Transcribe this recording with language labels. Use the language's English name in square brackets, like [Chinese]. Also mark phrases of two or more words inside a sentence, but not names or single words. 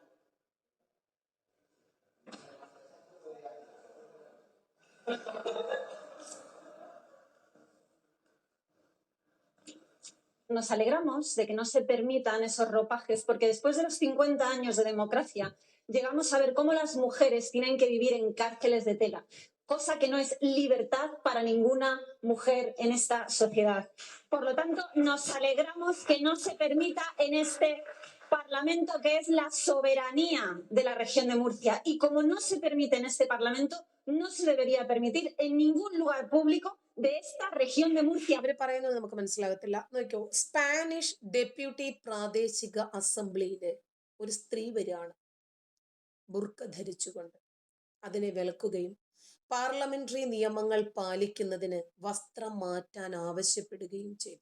[Spanish] Nos alegramos de que no se permitan esos ropajes, porque después de los 50 años de democracia, llegamos a ver cómo las mujeres tienen que vivir en cárceles de tela, cosa que no es libertad para ninguna mujer en esta sociedad. Por lo tanto, nos alegramos que no se permita en este Parlamento, que es la soberanía de la región de Murcia. Y como no se permite en este Parlamento, no se debería permitir en ningún lugar público de esta región de Murcia. [Malayalam] അവര് പറയുന്നത് നമുക്ക് മനസ്സിലാകത്തില്ല. നോക്കിയോ, [English] Spanish deputy [Malayalam] പ്രാദേശിക അസംബ്ലിയില് ഒരു സ്ത്രീ വരികയാണ് ബുർക്ക ധരിച്ചുകൊണ്ട്. അതിനെ വിലക്കുകയും പാർലമെന്ററി നിയമങ്ങൾ പാലിക്കുന്നതിന് വസ്ത്രം മാറ്റാൻ ആവശ്യപ്പെടുകയും ചെയ്തു.